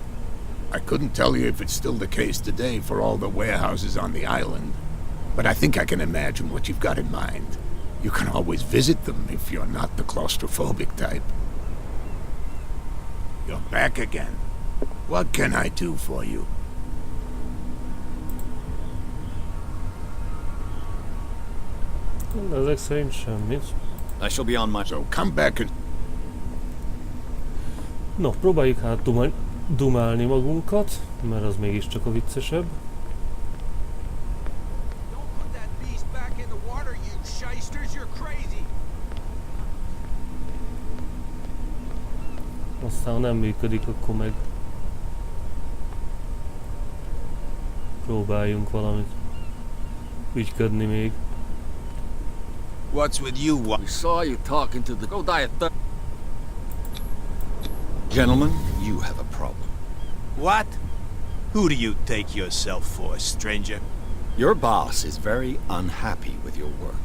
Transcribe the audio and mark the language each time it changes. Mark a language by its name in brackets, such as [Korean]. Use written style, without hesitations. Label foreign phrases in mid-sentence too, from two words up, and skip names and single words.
[English] I couldn't tell you if it's still the case today for all the warehouses on the island, but I think I can imagine what you've got in mind. You can always visit them if you're not the claustrophobic type. You're back again. What can I do for you? [Hungarian] Ezek szerint semmit. [English] I shall be on my... So come back and... No, [Hungarian] próbáljuk hát dumálni magunkat, mert az mégiscsak a viccesebb. Aztán ha nem működik, akkor meg próbáljunk valamit ügyködni még. [English] What's with you? We saw you talking to the... Go die a third. Gentlemen, you have a problem. What? Who do you take yourself for, stranger? Your boss is very unhappy with your work.